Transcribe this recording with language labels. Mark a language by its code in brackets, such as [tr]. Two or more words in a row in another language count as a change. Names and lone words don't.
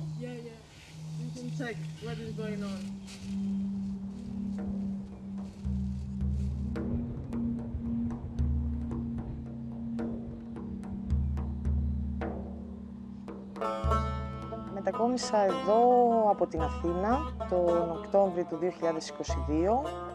[en] Yeah, yeah. You can check what is going on. [el] Μετακόμισα εδώ από την Αθήνα τον Οκτώβριο του 2022.